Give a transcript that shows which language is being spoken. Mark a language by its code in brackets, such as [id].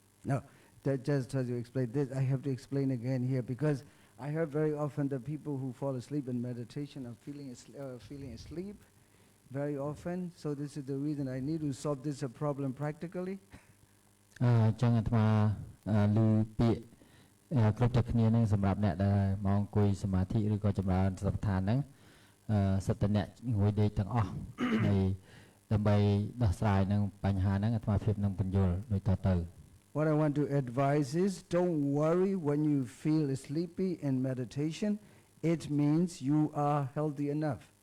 [en] No, just to explain this, I have to explain again here because I heard very often that people who fall asleep in meditation are feeling asleep very often. So this is the reason I need to solve this problem practically. [km] អញ្ចឹងអាត្មាឮពាក្យគ្រប់តែគ្នាហ្នឹងសម្រាប់អ្នកដែលមកអង្គុយសមាធិឬក៏ចម្រើនសតិប្បដ្ឋានហ្នឹងសិតតអ្នកងុយដេកទាំងអស់ហើយដើម្បីដោះស្រាយនឹងបញ្ហាហ្នឹងអាត្មាភាពនឹងបញ្យល់ដូចតទៅ [en] What I want to advise is don't worry when you feel sleepy in meditation. It means you are healthy enough.